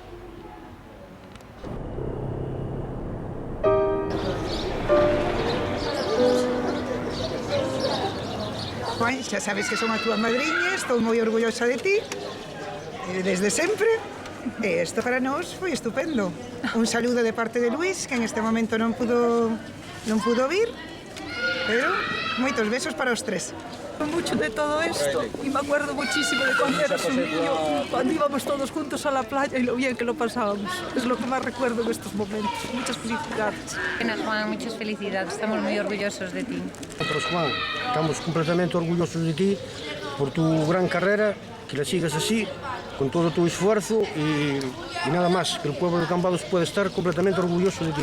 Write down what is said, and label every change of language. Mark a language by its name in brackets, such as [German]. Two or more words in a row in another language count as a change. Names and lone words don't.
[Galician] Juan, xa sabes que son a túa madriña, estou moi orgullosa de ti, desde sempre. E isto para nós foi estupendo. Un saludo de parte de Luis, que en este momento non pudo vir, pero moitos besos para os tres. [Spanish] Mucho de todo esto y me acuerdo muchísimo de cuando eras un niño, cuando íbamos todos juntos a la playa y lo bien que lo pasábamos. Es lo que más recuerdo en estos momentos. Muchas felicidades. Juan, muchas felicidades. Estamos muy orgullosos de ti. Nosotros, Juan, estamos completamente orgullosos de ti por tu gran carrera, que la sigas así, con todo tu esfuerzo y nada más, que el pueblo de Cambados puede estar completamente orgulloso de ti.